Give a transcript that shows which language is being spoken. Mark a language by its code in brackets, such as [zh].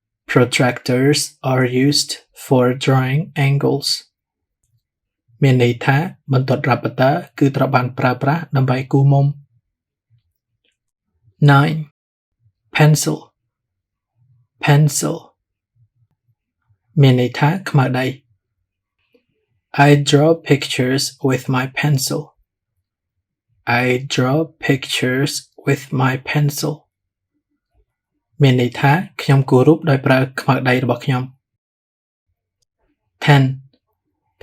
[en] Protractors are used for drawing angles [km] មានន័យថាបន្ទាត់រ៉ាប់ទ័រគឺត្រូវបានប្រើប្រាស់ដើម្បីគូសមុំ 9. [en] Pencil [km] មានន័យថាខ្មៅដៃ [en] I draw pictures with my pencil. I draw pictures with my pencil [km] មានន័យថាខ្ញុំគូររូបដោយប្រើខ្មៅដៃរបស់ខ្ញុំ 10.